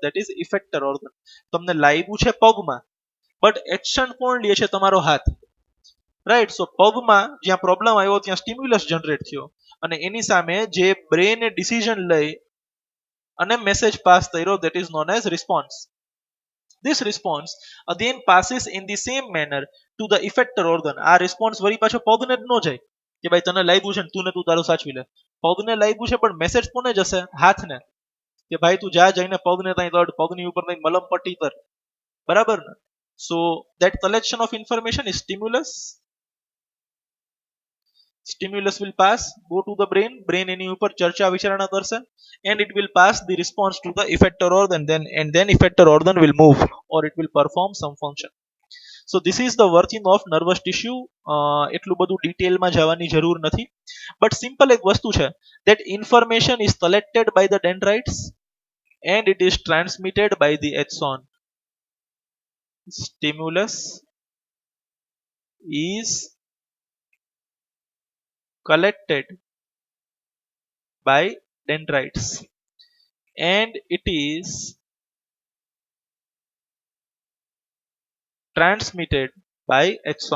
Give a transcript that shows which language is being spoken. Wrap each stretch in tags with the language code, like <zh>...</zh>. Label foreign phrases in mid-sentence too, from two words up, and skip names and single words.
<en>that is effector organ.</en> <gu>તમને લાગ્યું છે પગમાં, બટ એક્શન કોણ લે છે? તમારો હાથ. રાઈટ. સો પગમાં જ્યાં પ્રોબ્લેમ આવ્યો ત્યાં</gu> <en>stimulus generate</en> <gu>થયો, અને એની સામે જે બ્રેને ડિસિઝન લઈ અને</gu> <en>message pass</en> <gu>કર્યો,</gu> <en>that is known as response. This response again passes in the same manner to the effector organ.</en> <gu>આ રિસ્પોન્સ વળી પાછો પગને જ ન જાય કે ભાઈ તને લાગ્યું છે ને તું તારું સાચવી લે. પગને લાગ્યું છે પણ મેસેજ કોને જશે? હાથને, કે ભાઈ તું જા જઈને પગને ત્યાં તડ, પગની ઉપર ત્યાં મલમ પટ્ટી કર. બરાબર ને?</gu> <en>સો that collection of information is stimulus. Stimulus will pass, go to the brain, brain</en> <gu>એની ઉપર ચર્ચા વિચારણા કરશે,</gu> <en>and it will pass the response to the effector organ, and then effector organ will move or it will perform some function. So this is the working of nervous tissue.</en> <gu>એટલું બધું ડિટેલમાં જવાની જરૂર નથી,</gu> <en>but simple</en> <gu>એક વસ્તુ છે,</gu> <en>that information is collected by the dendrites and it is transmitted by the axon. Stimulus is collected by dendrites and it is transmitted by axon.</en>